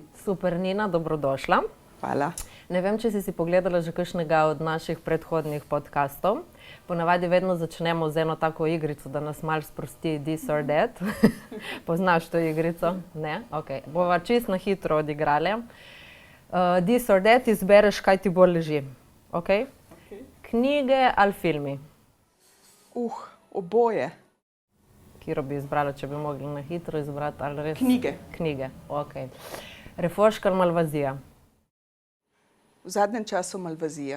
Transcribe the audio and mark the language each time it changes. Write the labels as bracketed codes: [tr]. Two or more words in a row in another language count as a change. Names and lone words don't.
[sl] Super, Nina, dobrodošla. Hvala. Ne vem, če si pogledala že kakšnega od naših predhodnih podcastov. Ponavadi vedno začnemo z eno tako igrico, da nas malo sprosti This or That. Poznaš to igrico? Ne? Ok. Bova čisto na hitro odigrali. This or That izbereš, kaj ti bolj leži. Ok? Knjige ali filmi? Oboje. Katero bi izbrala, če bi mogli na hitro izbrati, ali res? Knjige. Knjige, ok. Refoška ali Malvazija? V zadnjem času Malvazija.